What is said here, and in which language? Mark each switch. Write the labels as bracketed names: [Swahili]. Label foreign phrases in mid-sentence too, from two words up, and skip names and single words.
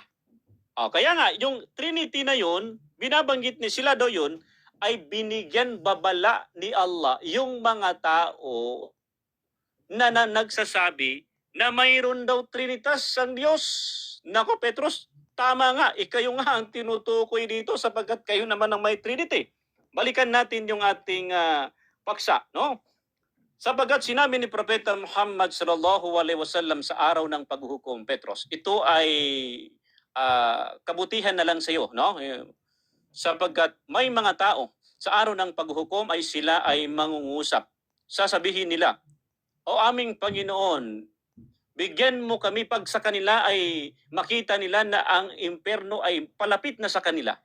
[Filipino] Kaya nga, yung Trinity na yun, binabanggit ni sila daw yun, ay binigyan babala ni Allah yung mga tao na nagsasabi na mayroon daw Trinitas ang Diyos. Nako, Petros, tama nga, ikayo nga ang tinutukoy dito sapagkat kayo naman ang may Trinity. Balikan natin yung ating paksa, no? Sapagat sinabi ni Propeta Muhammad [Arabic] صلى الله عليه وسلم [Filipino] sa araw ng paghuhukom, Petros, ito ay kabutihan na lang sa iyo, no? Sapagkat may mga tao sa araw ng paghuhukom ay sila ay mangungusap. Sasabihin nila, "O aming Panginoon, bigyan mo kami pag sa kanila ay makita nila na ang impyerno ay palapit na sa kanila."